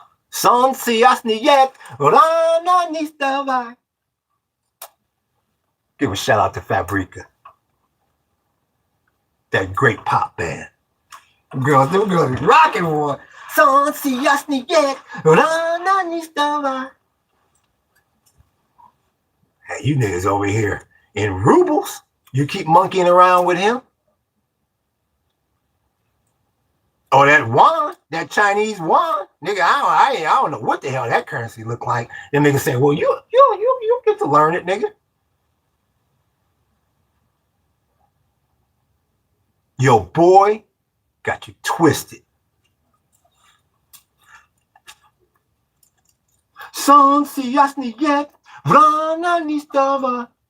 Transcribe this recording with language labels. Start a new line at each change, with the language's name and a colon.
Russian: Солнце яснеет, рано не вставай.
English: Give a shout out to Fabrica. That great pop band. Them girls be rocking one.
Russian: Солнце яснеет, рано не вставай.
English: Hey, you niggas over here in rubles, you keep monkeying around with him. Oh, that yuan, that Chinese yuan, nigga, I don't know what the hell that currency look like. Them niggas say, well, you get to learn it, nigga. Your boy got you twisted.
Russian: Солнце яснеет, рано не вставай.